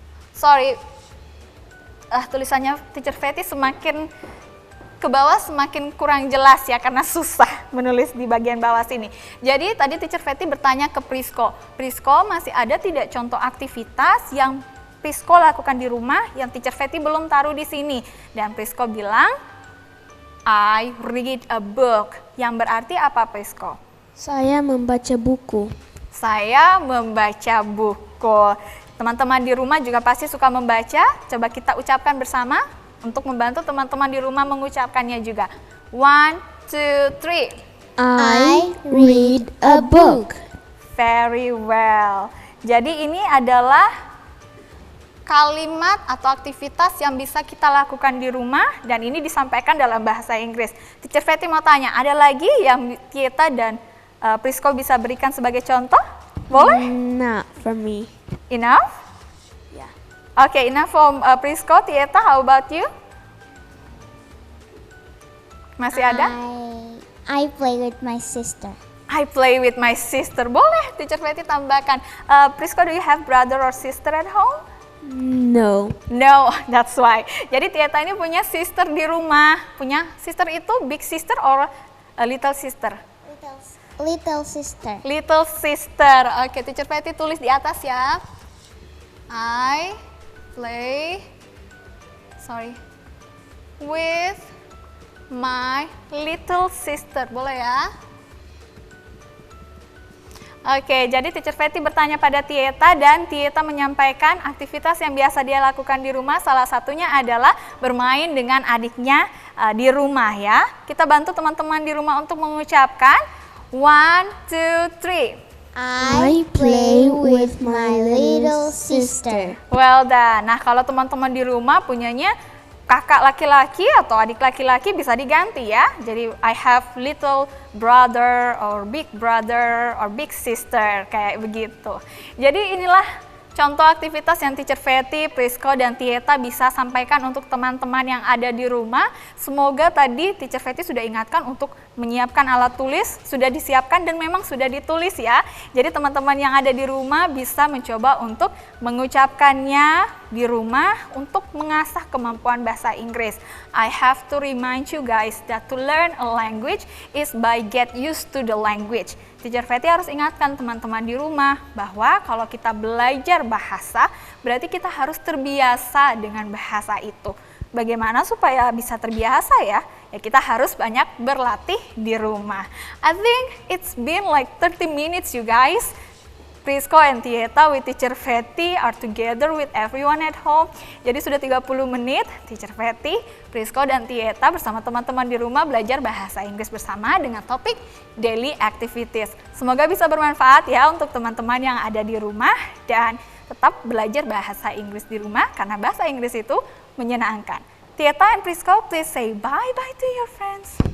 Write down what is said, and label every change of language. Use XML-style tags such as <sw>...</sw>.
<id>Sorry, tulisannya Teacher Fetty semakin ke bawah semakin kurang jelas ya karena susah menulis di bagian bawah sini. Jadi tadi Teacher Fetty bertanya ke Prisco, Prisco masih ada tidak contoh aktivitas yang Prisco lakukan di rumah yang Teacher Fetty belum taruh di sini? Dan Prisco bilang,</id> <en>I read a book.</en> <id>Yang berarti apa Prisco? Saya membaca buku. Saya membaca buku. Teman-teman di rumah juga pasti suka membaca. Coba kita ucapkan bersama untuk membantu teman-teman di rumah mengucapkannya juga. 1, 2, 3.</id> <en>I read a book. Very well.</en> <id>Jadi ini adalah kalimat atau aktivitas yang bisa kita lakukan di rumah dan ini disampaikan dalam bahasa Inggris. Teacher Fetty mau tanya, ada lagi yang Tieta dan Prisco bisa berikan sebagai contoh? Boleh?</id> <en>Not for me. Enough? Yeah. Okay, enough from Prisco. Tieta, how about you?</en> <id>Masih ada?</id> <en>I play with my sister. I play with my sister.</en> <id>Boleh, Teacher Fetty tambahkan.</id> <en>Prisco, do you have brother or sister at home? No. No, that's why.</en> <id>Jadi Tieta ini punya sister di rumah. Punya sister itu</id> <en>big sister or a little sister? Little sister. Little sister.</en> <id>Oke, Teacher Fetty tulis di atas ya.</id> <en>I play with my little sister.</en> <id>Boleh ya? Oke, jadi Teacher Fetty bertanya pada Tieta dan Tieta menyampaikan aktivitas yang biasa dia lakukan di rumah. Salah satunya adalah bermain dengan adiknya di rumah ya. Kita bantu teman-teman di rumah untuk mengucapkan 1, 2, 3.</id> <en>I play with my little sister. Well done.</en> <id>Nah, kalau teman-teman di rumah punyanya kakak laki-laki atau adik laki-laki bisa diganti ya. Jadi</id> <en>I have little brother or big sister</en> <id>kayak begitu. Jadi inilah contoh aktivitas yang Teacher Fetty, Prisco, dan Tieta bisa sampaikan untuk teman-teman yang ada di rumah. Semoga tadi Teacher Fetty sudah ingatkan untuk menyiapkan alat tulis, sudah disiapkan dan memang sudah ditulis ya. Jadi teman-teman yang ada di rumah bisa mencoba untuk mengucapkannya di rumah untuk mengasah kemampuan bahasa Inggris.</id> <en>I have to remind you guys that to learn a language is by get used to the language.</en> <id>Teacher Fetty harus ingatkan teman-teman di rumah bahwa kalau kita belajar bahasa, berarti kita harus terbiasa dengan bahasa itu. Bagaimana supaya bisa terbiasa ya? Ya kita harus banyak berlatih di rumah.</id> <en>I think it's been like 30 minutes you guys. Prisco and Tieta with Teacher Fetty are together with everyone at home.</en> <id>Jadi sudah 30 menit Teacher Fetty, Prisco dan Tieta bersama teman-teman di rumah belajar bahasa Inggris bersama dengan topik daily activities. Semoga bisa bermanfaat ya untuk teman-teman yang ada di rumah dan tetap belajar bahasa Inggris di rumah karena bahasa Inggris itu menyenangkan.</id> <en>Tieta and Prisco, please say bye-bye to your friends.</en>